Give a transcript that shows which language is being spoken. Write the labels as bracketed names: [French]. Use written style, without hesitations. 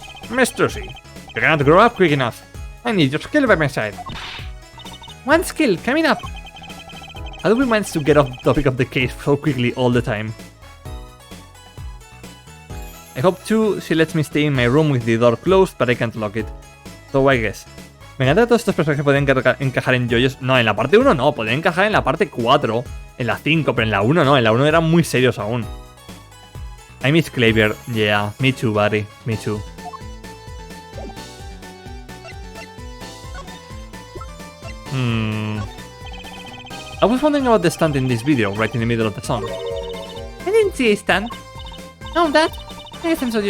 [English] Miss Trucy, you cannot grow up quick enough. I need your skill by my side. One skill coming up. How do we manage to get off the topic of the case so quickly all the time? I hope too she lets me stay in my room with the door closed, but I can't lock it. So I guess. [Spanish] Me encanta que todos estos personajes pueden encajar en yoyos. No, en la parte 1 no, pueden encajar en la parte 4, en la 5, pero en la 1 no, en la 1 eran muy serios aún. [English] I miss Clavier, yeah, me too, buddy, me too. I was wondering about the stand in this video, right in the middle of the song. I didn't see a stand. No, that. I guess I'm so